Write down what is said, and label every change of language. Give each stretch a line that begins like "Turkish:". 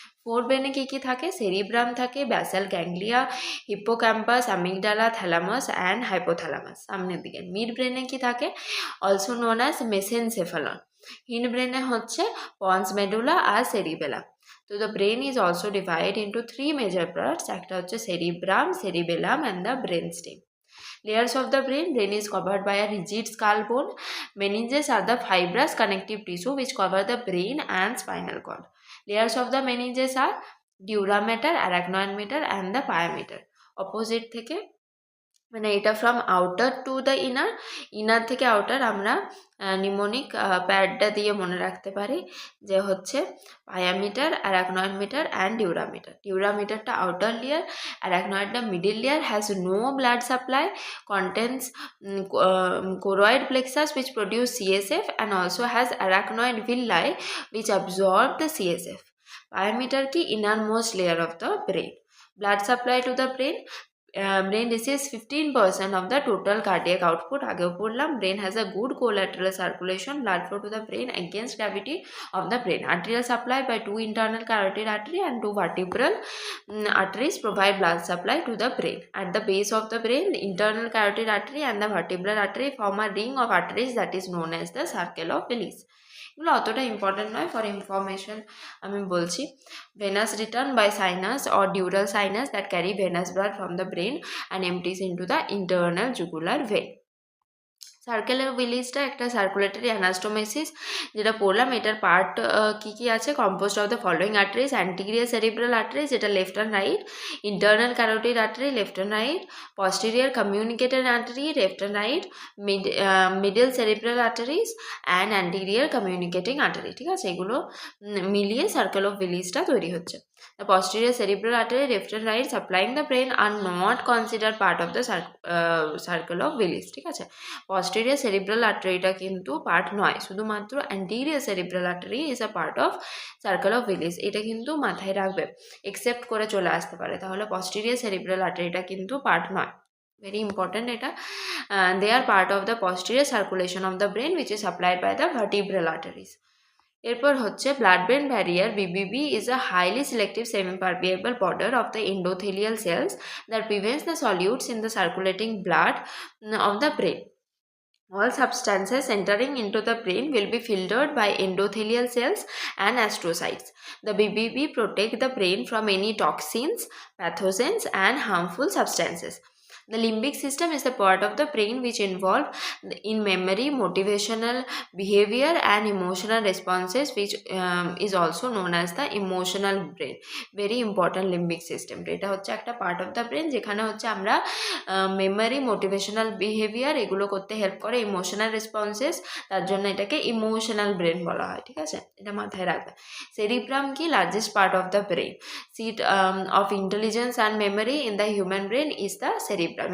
Bangla: ফোরব্রেনে কী কী থাকে, সেরিব্রাম থাকে, basal ganglia, hippocampus, amygdala, thalamus and hypothalamus সামনের দিকে। মিড ব্রেনে কী থাকে,
English: Also known as mesencephalon.
Bangla: হিন্ড ব্রেনে হচ্ছে পন্স মেডুলা আর সেরিবেলাম।
English: So the brain is also divide into three major parts, একটা হচ্ছে cerebrum, cerebellum and the brain stem. Layers of the brain is covered by a rigid skull bone. Meninges are the fibrous connective tissue which cover the brain and spinal cord. Layers of the meninges are dura mater, arachnoid mater and the pia mater.
Bangla: Opposite থেকে মানে এটা
English: from outer to the inner
Bangla: থেকে outer আমরা mnemonic প্যাডটা দিয়ে মনে রাখতে পারি যে হচ্ছে পায়ামিটার, arachnoid metre and ডিউরামিটার।
English: ডিউরামিটারটা outer layer, অ্যারাকনয়েডটা middle layer, has no blood supply, contains choroid plexus which produce CSF and also has arachnoid villi which absorb the CSF. Pyometer ki innermost layer of the brain. Blood supply to the brain. Brain receives 15% of the total cardiac output.
Bangla: আগেও পড়লাম,
English: brain has a good collateral circulation, blood flow to the brain against gravity of the brain. Arterial supply by two internal carotid artery and two vertebral arteries provide blood supply to the brain. At the base of the brain, the internal carotid artery and the vertebral artery form a ring of arteries that is known as the circle of Willis.
Bangla: এগুলো অতটা important নয়, for information আমি বলছি।
English: Venous return by sinus or dural sinus that carry venous blood from the brain and empties into the internal jugular vein.
Bangla: Circular ভিলেজটা একটা circulatory অ্যানাস্টোমেসিস, যেটা পড়লাম। এটার part কি আছে?
English: Composed of the following arteries: anterior cerebral artery, যেটা left and right; internal carotid artery, left and right; posterior communicator artery, left and right; middle cerebral arteries and anterior communicating artery.
Bangla: ঠিক আছে, এগুলো মিলিয়ে circle of ভিলেজটা তৈরি হচ্ছে।
English: The posterior cerebral artery, left and right, supplying the brain are not considered part of the circle of Willis.
Bangla: ঠিক আছে, posterior cerebral arteryটা কিন্তু part নয়, শুধুমাত্র anterior cerebral artery
English: is a part of circle of Willis.
Bangla: এটা কিন্তু মাথায় রাখবে, except করে চলে আসতে পারে, তাহলে posterior cerebral arteryটা কিন্তু পার্ট নয়।
English: very important এটা। they are part of the posterior circulation of the brain which is supplied by the vertebral arteries.
Bangla: এরপর হচ্ছে blood brain barrier.
English: BBB is a highly selective semi-permeable border of the endothelial cells that prevents the solutes in the circulating blood of the brain. All substances entering into the brain will be filtered by endothelial cells and astrocytes. The BBB protect the brain from any toxins, pathogens and harmful substances. The limbic system is the part of the brain which involve in memory, motivational behavior and emotional responses, which is also known as the emotional brain. Very important limbic system.
Bangla: এটা হচ্ছে একটা
English: part of the brain
Bangla: যেখানে হচ্ছে আমরা memory, motivational behaviour এগুলো করতে help করে, emotional responses, তার জন্য এটাকে ইমোশনাল ব্রেন বলা হয়। ঠিক আছে, এটা মাথায় রাখবে। সেরিব্রাম কি?
English: Largest part of the brain, seat of intelligence and memory in the human brain is the cerebrum.